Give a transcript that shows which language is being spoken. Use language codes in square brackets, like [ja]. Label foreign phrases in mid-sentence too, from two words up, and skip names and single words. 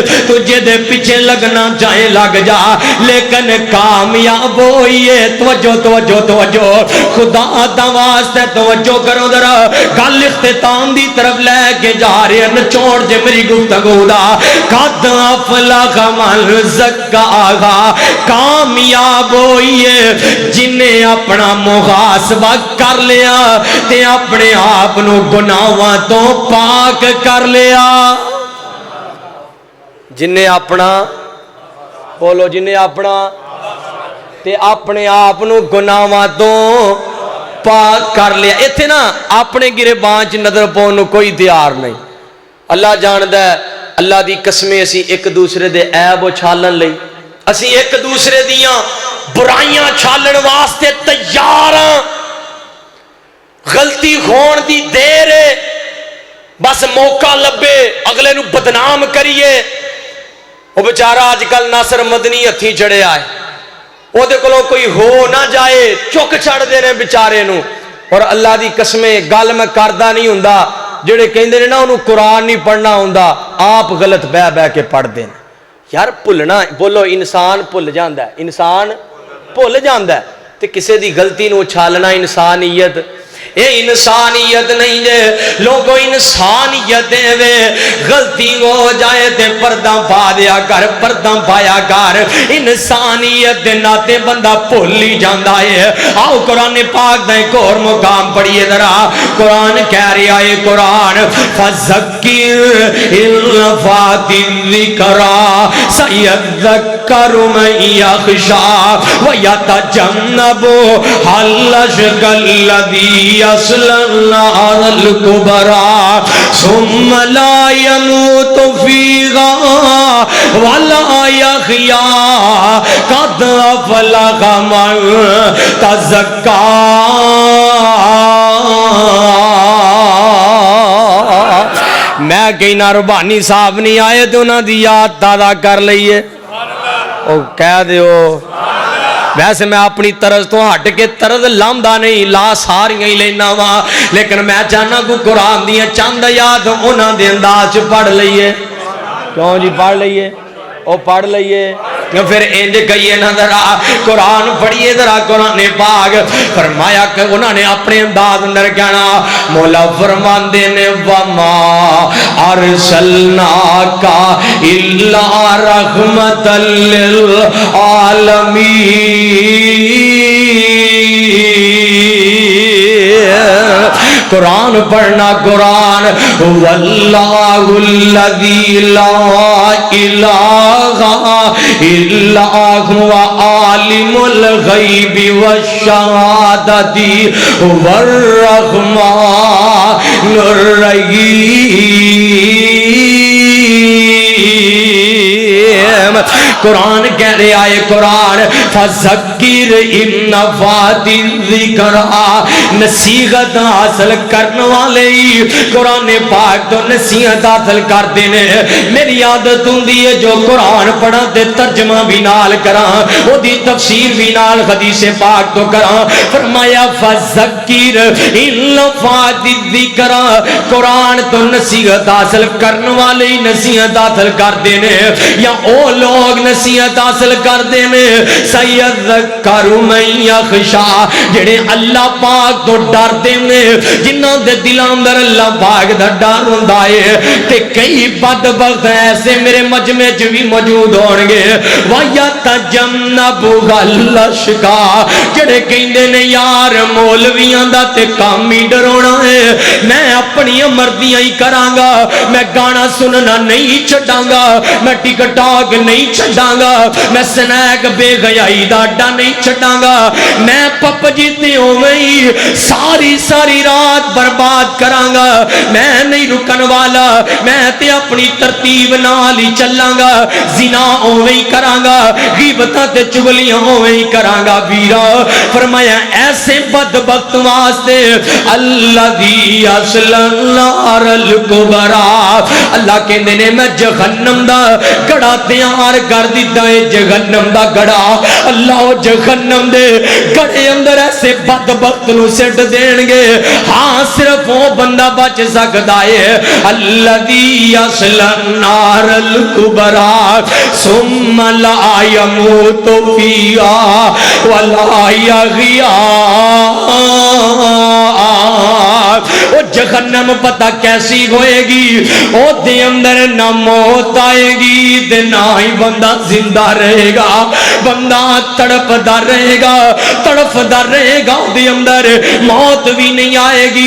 [pa] تجھے دے پیچھے لگنا چاہے لگ جا لیکن کامیاب ہوئیے توجہ توجہ توجہ خدا دا واسطے توجہ کرو ذرا گل اختتام دی طرف لے کے جا رہے ہیں نچوڑ جے میری گفتگو دا [ar] قد افلح من زکاہا [pa] کامیاب ہوئیے جنہیں اپنا محاسبہ کر لیا تے اپنے آپ نو گناہاں تو پاک کر لیا جنہیں اپنا بولو جنہیں اپنا تے اپنے آپ نو گناہاں تو پاک کر لیا ایتھے نا اپنے گرے بانچ نظر پاؤں کوئی تیار نہیں اللہ جاندہ ہے اللہ دی قسمیں اسی ایک دوسرے دے عیب اچھالن لئی، اسی ایک دوسرے دیاں برائیاں چھالن واسطے تیار ہاں، غلطی کھون دی دیر ہے، بس موقع لبے اگلے نو بدنام کریے۔ وہ بیچارہ آج کل ناصر مدنی ہتھی چڑھے آئے، وہ دے کلو کوئی ہو نہ جائے چک چھڑ دینے بیچارے نو، اور اللہ دی قسمیں گل میں کردہ نہیں ہوندا، جڑے کہندے نے نا انہوں قرآن نہیں پڑھنا ہوندا، آپ غلط بہ بہ کے پڑھ دین۔ یار بھولنا، بولو انسان بھول جاندا ہے، انسان بھول جاندا ہے، تے کسے دی غلطی نو چھالنا انسانیت، اے انسانیت نہیں جے لوگو، انسانیت دے وے غلطی ہو جائے تے پردہ پا دیا کر، پردہ پایا کر، انسانیت دے ناتے بندہ بھولی جاندا ہے۔ آؤ قرآن پاک دا ایک اور مقام پڑھیے ذرا، قرآن کہہ رہا ہے، قرآن [ar] فذکر ان نفعت الذکریٰ سیذکر من یخشی ویتجنبها الاشقی الذی یصلی النار الکبریٰ ثم لا يموت فیہا ولا یحییٰ قد افلح من تزکیٰ۔ [pa] میں کہنا ربانی صاحب نہیں آئے تو انہاں دی یاد تازہ کر لئیے، او کہہ دیو۔ ویسے میں اپنی طرز تو ہٹ کے طرز لامدہ نہیں، لا ساریاں ہی لینا وا، لیکن میں چاہنا کو قرآن دیا چند یاد انہاں دے انداز پڑھ لئیے۔ کیوں جی پڑھ لئیے؟ او پڑھ لئیے، پھر انج کہیے نا ذرا قرآن پڑھیے ذرا قرآن پاک۔ فرمایا کہ انہوں نے اپنے انداز اندر کہنا، مولا فرماندے نے [ar] وَمَا أَرْسَلْنَاكَ إِلَّا رَحْمَةً لِلْعَالَمِينَ۔ [pa] قرآن پڑھنا، قرآن [ar] وَاللَّهُ الَّذِي لَا إِلَٰهَ إِلَّا هُوَ عَالِمُ الْغَيْبِ وَالشَّهَادَةِ هُوَ الرَّحْمَٰنُ الرَّحِيمُ۔ [pa] قرآن کہہ رہے آئے، قرآن [ar] فذکر ان نفعت الذکریٰ، [pa] نصیحت حاصل کرنے والے قرآن پاک تو نصیحت حاصل کر دینے۔ میری عادت ہوندی ہے جو قرآن پڑھا تے ترجمہ بھی نال کراں، او دی تفسیر بھی نال حدیث پاک تو کراں۔ فرمایا [ar] فذکر ان نفعت الذکریٰ، [pa] قرآن تو نصیحت حاصل کرنے والے نصیحت حاصل کر دینے، یا او لوگ نصیحت حاصل کر دینے [ar] سیذکر من یخشی، [pa] جڑے اللہ پاک تو ڈر دینے، جنہاں دے دلاں اندر اللہ پاک دا ڈر ہوندا ہے۔ تے کئی بدبخت ایسے میرے مجمع چ بھی موجود ہون گے، [ar] وَيَتَجَنَّبُهَا الْأَشْقَى، [pa] جڑے کہندے نے یار مولویاں دا تے کام ہی ڈراونا ہے، میں اپنی مرضیاں ہی کراں گا، میں گانا سننا نہیں چھڈاں گا، میں ٹک ٹاک نہیں چھڈاں گا، میں سنیک بے حیائی دا اڈا نہیں چھڈاں گا، میں پپ جیتے ہوئی ساری ساری رات برباد کراں گا، میں نہیں رکن والا، میں تے اپنی ترتیب نال ہی چلاں گا، زنا اوویں ہی کراں گا، غیبتاں تے چغلیاں اوویں ہی کراں گا۔ ویرا فرمایا ایسے بدبخت واسطے [ar] الذی یصلی النار الکبریٰ، [pa] اللہ کہندے نے میں جہنم دا گڑا تیار کر دیتا ہے، جہنم دا گڑا اللہ جہنم دے گڑے اندر ایسے بدبخت نو سٹ دین گے، ہاں صرف وہ بندہ بچ سکتا ہے [ar] الذی یصلی النار الکبریٰ ثم لا يموت فیہا ولا یحییٰ۔ [pa] وہ جہنم پتہ کیسی ہوئے گی، او دے اندر نہ موت آئے گی تے نہ ہی بندہ زندہ رہے گا، بندہ تڑپدا رہے گا، تڑپدا رہے گا، دے اندر موت بھی نہیں آئے گی۔